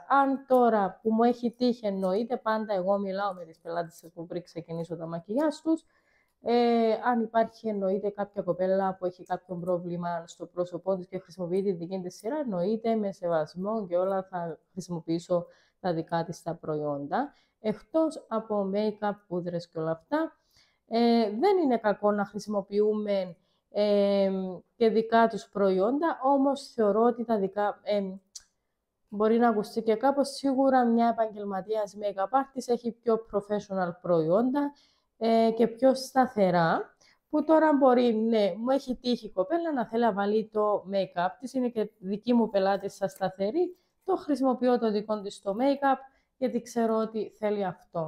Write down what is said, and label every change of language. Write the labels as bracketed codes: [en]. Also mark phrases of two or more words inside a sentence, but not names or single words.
[el] Αν τώρα που μου έχει τύχει, εννοείται πάντα εγώ μιλάω με τις πελάτες που πριν ξεκινήσω τα μακιγιάζ τους, αν υπάρχει εννοείται κάποια κοπέλα που έχει κάποιο πρόβλημα στο πρόσωπό της και χρησιμοποιεί τη δική της σειρά, εννοείται με σεβασμό και όλα θα χρησιμοποιήσω τα δικά της τα προϊόντα. Εκτός από make-up, πούδρες και όλα αυτά, δεν είναι κακό να χρησιμοποιούμε και δικά τους προϊόντα, όμως θεωρώ ότι τα δικά... μπορεί να ακουστεί και κάπως, σίγουρα μια επαγγελματίας [en] make-up artist [el] έχει πιο professional προϊόντα και πιο σταθερά, που τώρα μπορεί, ναι, μου έχει τύχει η κοπέλα να θέλει να βάλει το make-up της, είναι και δική μου πελάτη στα σταθερή, το χρησιμοποιώ το δικό της το make-up, γιατί ξέρω ότι θέλει αυτό.